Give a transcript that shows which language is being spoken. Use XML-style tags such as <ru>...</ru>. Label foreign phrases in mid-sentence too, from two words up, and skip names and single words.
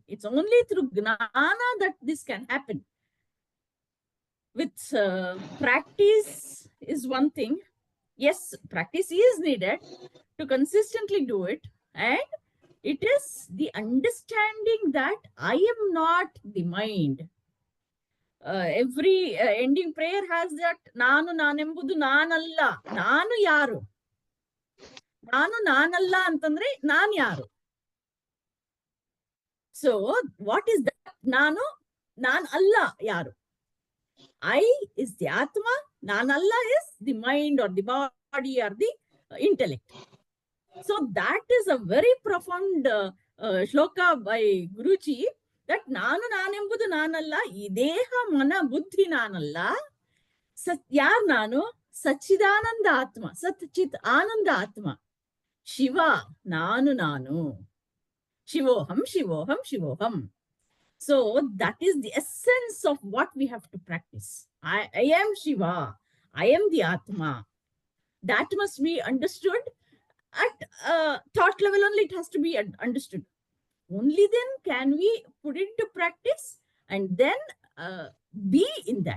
<en>It's only through Gnana that this can happen. With practice is one thing. Yes, practice is needed to consistently do it. And it is the understanding that I am not the mind.</en> <kn>Every ending prayer has that ನಾನು ನಾನೆಂಬುದು ನಾನಲ್ಲ. ನಾನು ಯಾರು. ನಾನು ನಾನಲ್ಲ ಅಂತಂದ್ರೆ ನಾನ್ ಯಾರು.</kn> <en>So what is that?</en> <kn>ನಾನು ನಾನ್ ಅಲ್ಲ ಯಾರು.</kn> <en>I is the Atma.</en> <kn>ನಾನ್ ಅಲ್ಲ</kn> <en>is the mind or the body or the intellect. So that is a very profound shloka by Guruji, that</en> <kn>ನಾನು ನಾನೆಂಬುದು ನಾನಲ್ಲ, ಇದೇಹ ಮನ ಬುದ್ಧಿ ನಾನಲ್ಲ, ಯಾರ್ ನಾನು, ಸಚ್ಚಿದಾನಂದ ಆತ್ಮ, ಸತ್ಚಿತ್ ಆನಂದ ಆತ್ಮ, ಶಿವ, ನಾನು, ಶಿವೋಹಂ, ಶಿವೋಹಂ, ಶಿವೋಹಂ.</kn> <en>So that is the essence of what we have to practice. I am Shiva, I am the Atma. That must be understood. At thought level only it has to be understood. Only then can we put it into practice, and then be in that.</en>